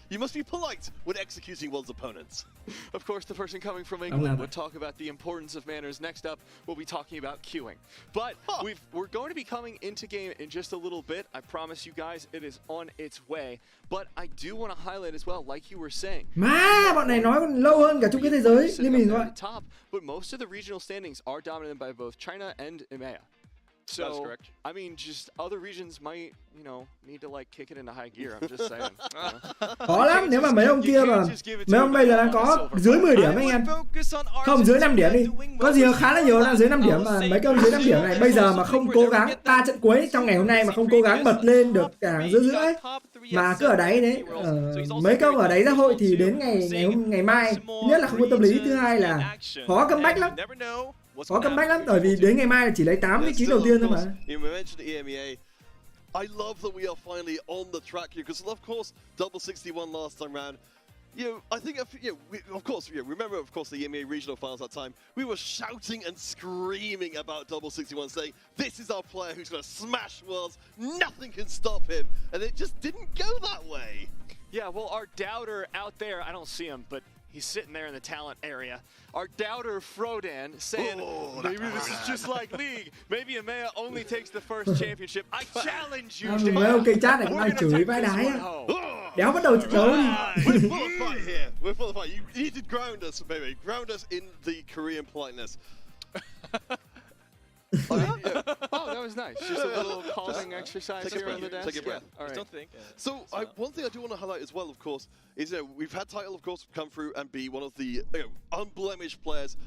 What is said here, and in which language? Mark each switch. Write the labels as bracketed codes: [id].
[en] You must be polite when executing one's opponents. Of course, the person coming from England would talk about the importance of manners. Next up, we'll be talking about queuing. But we're going to be coming into game in just a little bit. I promise you guys, it is on its way. But I do want to highlight as well, like you were saying. [vi] Bọn này nói còn lâu hơn cả chung kết thế giới, như mình thôi. [en] But most of the regional standings are dominated by both China and EMEA. So, that's correct. I mean, just other regions might, you know, need to like kick it into high gear. I'm just saying. [vi] Khó lắm, nếu mà mấy ông kia mà mấy ông bây giờ đang có dưới 10 điểm anh em. Không, dưới 5 điểm đi. Có gì khá là nhiều đang dưới 5 điểm mà mấy ông dưới 5 điểm này bây giờ mà không cố gắng 3 trận cuối trong ngày hôm nay mà không cố gắng bật lên được cả giữa ấy mà cứ ở đáy đấy. Mấy ông ở đáy xã hội thì đến ngày mai, thứ nhất là không có tâm lý, thứ hai là khó comeback lắm. Có comeback lắm, bởi vì đến ngày mai là chỉ lấy 8 vị trí đầu tiên thôi mà. [en] You mentioned EMEA. I love that we are finally on the track here because, of course, double 61 last time round. You know, I think, remember, of course, the EMEA regional finals that time. We were shouting and screaming about double 61, saying, this is our player who's going to smash worlds. Nothing can stop him. And it just didn't go that way. Yeah, well, our doubter out there, I don't see him, but he's sitting there in the talent area. Our doubter Frodan saying, maybe this is just like League. Maybe EMEA only takes the first championship. I challenge you, Dan. [vi] Mấy ông kênh chat này cũng đang chửi vãi đái á. Đéo bắt đầu trận đấu đi. [en] We're full of fight here. We're full of fight. You need to ground us, baby. Ground us in the Korean politeness. Oh, that was nice. Just a little calming exercise here on the desk. Take a breath. All right. Don't think. So one thing I do want to highlight as well, of course, is we've had Title, of course, come through and be one of the unblemished players.